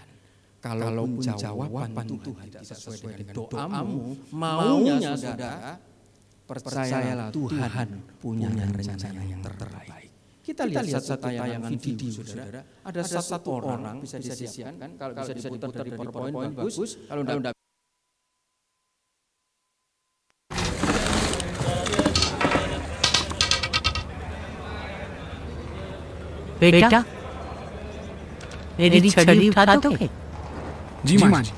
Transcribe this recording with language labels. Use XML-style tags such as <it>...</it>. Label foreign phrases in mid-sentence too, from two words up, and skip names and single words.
<id>Kalaupun jawaban Tuhan tidak sesuai dengan doamu, maunya saudara, percayalah Tuhan punya rencana yang terbaik. Kita lihat satu tayangan video, saudara. Ada satu orang bisa disiapkan, kalau bisa diputar dari PowerPoint bagus, kalau tidak</id> <hi>बेटा मेरी छड़ी उठा दोगे? जी माँ जी।</hi>